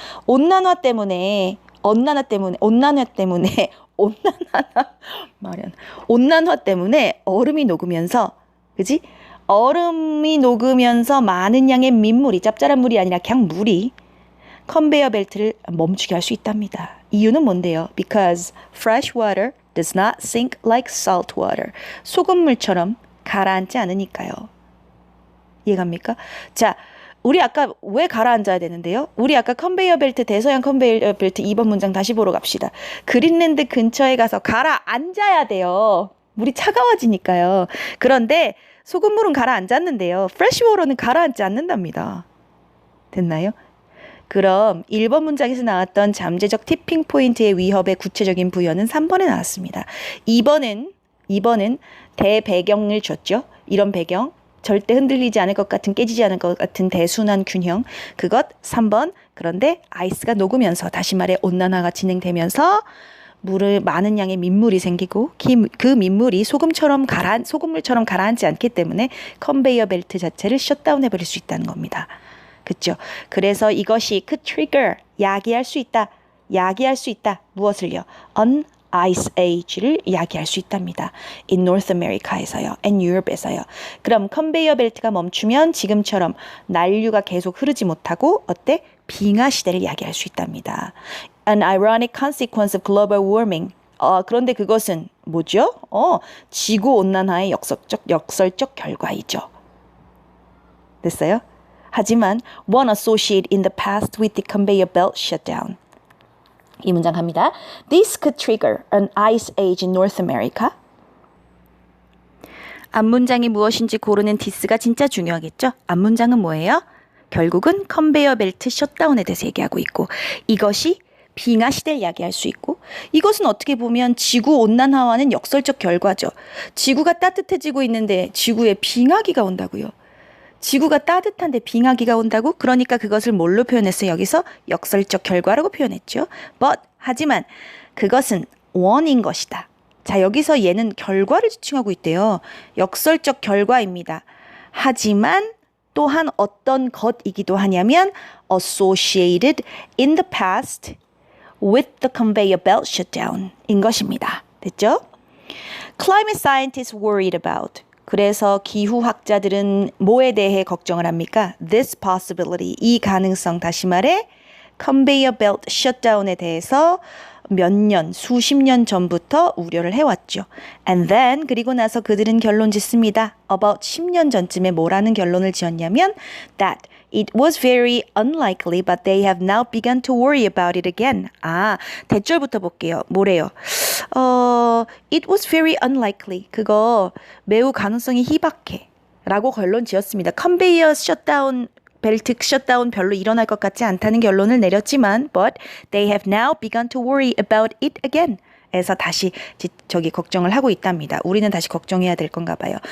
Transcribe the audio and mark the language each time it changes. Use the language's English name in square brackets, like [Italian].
[Korean] 온난화 때문에 온난화 때문에 얼음이 녹으면서, 그지? 얼음이 녹으면서 많은 양의 민물이, 짭짤한 물이 아니라 그냥 물이 컨베이어 벨트를 멈추게 할 수 있답니다. 이유는 뭔데요? [English] Because fresh water does not sink like salt water. [Korean] 소금물처럼 가라앉지 않으니까요. 이해갑니까? 자, 우리 아까 왜 가라앉아야 되는데요? 우리 아까 컨베이어 벨트, 대서양 컨베이어 벨트 2번 문장 다시 보러 갑시다. 그린랜드 근처에 가서 가라앉아야 돼요. 물이 차가워지니까요. 그런데 소금물은 가라앉았는데요. 프레시워터는 가라앉지 않는답니다. 됐나요? 그럼 1번 문장에서 나왔던 잠재적 티핑 포인트의 위협의 구체적인 부여는 3번에 나왔습니다. 2번은 대배경을 줬죠. 이런 배경, 절대 흔들리지 않을 것 같은, 깨지지 않을 것 같은 대순환 균형. 그것 3번. 그런데 아이스가 녹으면서, 다시 말해 온난화가 진행되면서 물을 많은 양의 민물이 생기고 그 민물이 소금물처럼 가라앉지 않기 때문에 컨베이어 벨트 자체를 셧다운해 버릴 수 있다는 겁니다. 그렇죠? 그래서 이것이 그 트리거, 야기할 수 있다. 무엇을요? [English] On Ice Age [Korean] 를 야기할 수 있답니다. [English] In North America에서요. And Europe에서요. [Korean] 그럼 컨베이어 벨트가 멈추면 지금처럼 난류가 계속 흐르지 못하고 어때? 빙하 시대를 야기할 수 있답니다. [English] An ironic consequence of global warming. [Korean] 그런데 그것은 뭐죠? 지구온난화의 역설적 결과이죠. 됐어요? [English] 하지만 one associated in the past with the conveyor belt shutdown. [Korean] 이 문장 갑니다. [English] This could trigger an ice age in North America. [Korean] 앞문장이 무엇인지 고르는 디스가 진짜 중요하겠죠? 앞문장은 뭐예요? 결국은 컨베이어 벨트 셧다운에 대해서 얘기하고 있고, 이것이 빙하 시대를 이야기할 수 있고, 이것은 어떻게 보면 지구 온난화와는 역설적 결과죠. 지구가 따뜻해지고 있는데 지구에 빙하기가 온다고요. 지구가 따뜻한데 빙하기가 온다고? 그러니까 그것을 뭘로 표현했어요? 여기서 역설적 결과라고 표현했죠. 하지만 그것은 원인 것이다. 자, 여기서 얘는 결과를 지칭하고 있대요. 역설적 결과입니다. 하지만 또한 어떤 것이기도 하냐면 [English] associated in the past with the conveyor belt shutdown 인 것입니다. [Korean] 됐죠? [English] Climate scientists worried about. [Korean] 그래서 기후학자들은 뭐에 대해 걱정을 합니까? [English] This possibility, [Korean] 이 가능성, 다시 말해 conveyor belt shutdown에 대해서 수십 년 전부터 우려를 해왔죠. [English] And then, [Korean] 그리고 나서 그들은 결론 짓습니다. [English] About [Korean] 10년 전쯤에 뭐라는 결론을 지었냐면 [English] that it was very unlikely, but they have now begun to worry about it again. [Korean] 대절부터 볼게요. 뭐래요? [English] It was very unlikely. [Korean] 그거 매우 가능성이 희박해. 라고 결론 지었습니다. 컨베이어 셧다운, 벨트 셧다운 별로 일어날 것 같지 않다는 결론을 내렸지만 [English] but they have now begun to worry about it again. [Korean] 에서 다시 걱정을 하고 있답니다. 우리는 다시 걱정해야 될 건가 봐요.